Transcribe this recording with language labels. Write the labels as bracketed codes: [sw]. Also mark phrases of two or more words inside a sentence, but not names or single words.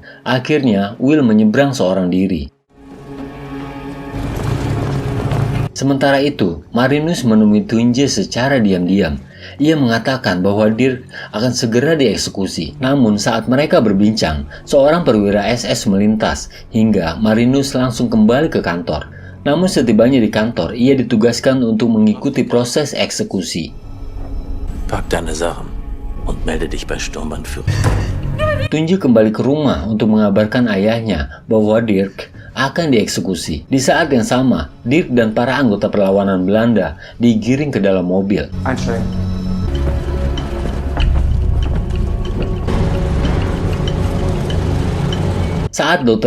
[id] Akhirnya, Will menyeberang seorang diri. Sementara itu, Marinus menemui Tunje secara diam-diam. Ia mengatakan bahwa Dirk akan segera dieksekusi. Namun saat mereka berbincang, seorang perwira SS melintas hingga Marinus langsung kembali ke kantor. Namun setibanya di kantor, ia ditugaskan untuk mengikuti proses eksekusi. [de] Pack deine Sachen und melde dich bei Sturmbannführer. [id] Tunji kembali ke rumah untuk mengabarkan ayahnya bahwa Dirk akan dieksekusi. Di saat yang sama, Dirk dan para anggota perlawanan Belanda digiring ke dalam mobil. [de] Einsteigen. [id] Saat Dr.